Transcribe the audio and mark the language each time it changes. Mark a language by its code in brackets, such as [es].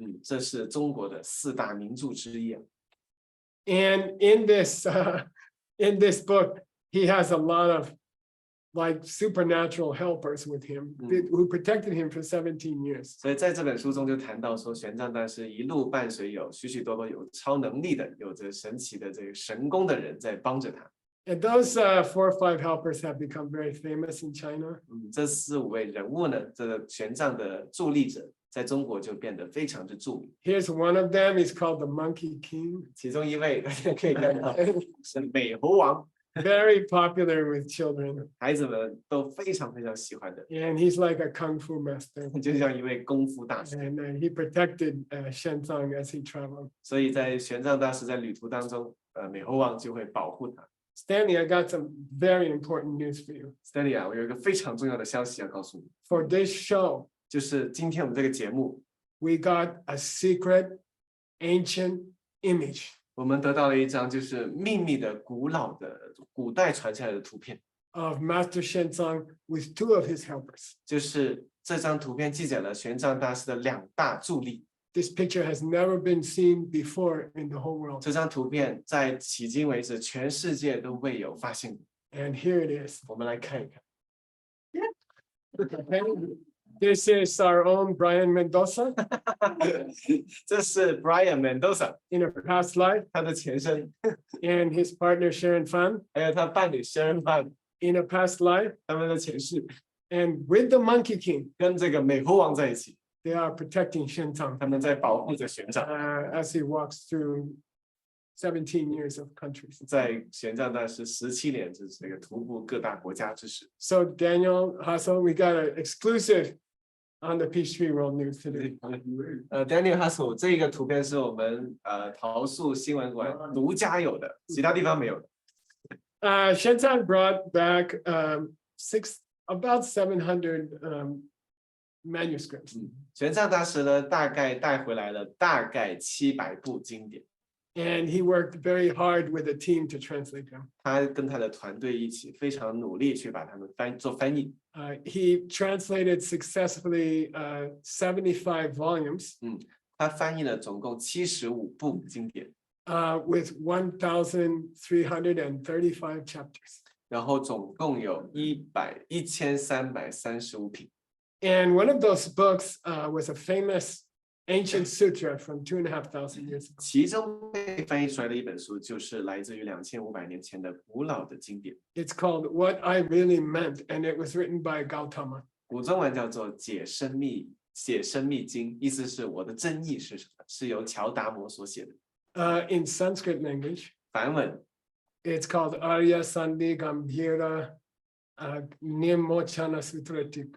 [zh] 这是中国的4大名著之一。 [en] And in this book, he has a lot of like supernatural helpers with him who protected him for 17 years. [zh] 所以在这本书中就谈到说，玄奘大师一路伴随有许许多多有超能力的、有着神奇的这个神功的人在帮着他。 [en] And those 4 or 5 helpers have become very famous in China. [zh] 这4、5位人物呢，这个玄奘的助力者，在中国就变得非常之著名。 [en] Here's one of them. He's called the Monkey King. [zh] 其中一位大家可以看到是美猴王， [en] Very popular with children. [zh] 孩子们都非常非常喜欢的， [en] And he's like a kung fu master. [zh] 就像一位功夫大师。 [en] And he protected Xuanzang as he traveled. [zh] 所以在玄奘大师在旅途当中，美猴王就会保护他。 [en] Stanley, I got some very important news for you. [zh] Stanley 啊，我有一个非常重要的消息要告诉你， [en] For this show, [zh] 就是今天我们这个节目， [en] we got a secret ancient image [zh] 我们得到了一张就是秘密的、古老的、古代传下来的图片， [en] of Master Xuanzang with 2 of his helpers. [zh] 就是这张图片记载了玄奘大师的2大助力。 [en] This picture has never been seen before in the whole world. [zh] 这张图片在迄今为止全世界都未有发现过。 [en] And here it is. [zh] 我们来看一看， [en] Okay. This is our own Brian Mendoza [zh] 这是 Brian Mendoza [en] in a past life [zh] 他的前身， [en] and his partner Sharon Fan [zh] 还有他伴侣 Sharon Fan [en] in a past life. [zh] 他们的前世， [en] And with the Monkey King, [zh] 跟这个美猴王在一起， [en] they are protecting Xuanzang [zh] 他们在保护着玄奘。 [en] as he walks through 17 years of countries. [zh] 在玄奘大师17年就是这个徒步各大国家之时， [en] So Daniel Hassel, we got an exclusive on the Peachtree World News today. [zh] Daniel Hassel 这个图片是我们桃树新闻馆独家有的，其他地方没有的。 [en] Xuanzang brought back about 700 manuscripts. [zh] 玄奘大师呢，大概带回来了大概700部经典， [en] And he worked very hard with a team to translate them. [zh] 他跟他的团队一起非常努力去把它们做翻译。 [en] He translated successfully 75 volumes [zh] 他翻译了总共75部经典， [en] with 1,335 chapters. [zh] 然后总共有1335品。 [en] And one of those books was a famous ancient sutra from 2,500 years ago. [zh] 其中被翻译出来的一本书，就是来自于2500年前的古老的经典， [en] It's called What I Really Meant, and it was written by Gautama. [zh] 古中文叫做解生密经，意思是我的真意是什么？是由乔达摩所写的。 [en] In Sanskrit language, [zh] 梵文 [en] it's called Arya Sandhi Gambhira Nirmochana Sutra.